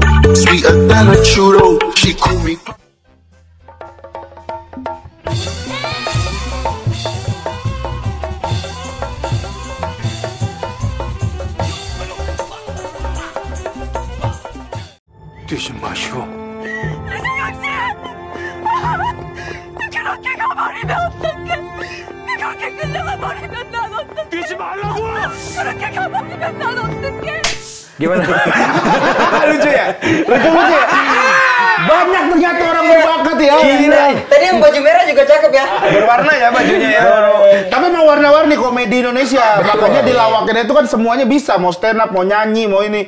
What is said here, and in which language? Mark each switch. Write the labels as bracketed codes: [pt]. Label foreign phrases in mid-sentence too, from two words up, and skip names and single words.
[en] Sweeter than a churro. She call me. [ko] 조심마시오. 그렇게 가버리면 어떡해? 그렇게 끌려가 버리면 난 어떡해? 뛰지 말라고! 그렇게 가버리면 난 어떡해? [id] Gimana? Lucu ya? Lucu ya? Banyak ternyata orang berbakat ya. Gila. Tadi yang baju merah juga cakep ya. Berwarna ya bajunya ya. Tapi mau warna-warni komedi Indonesia. Makanya di Lawakin itu kan semuanya bisa. Mau [en] stand up, [id] mau nyanyi, mau ini.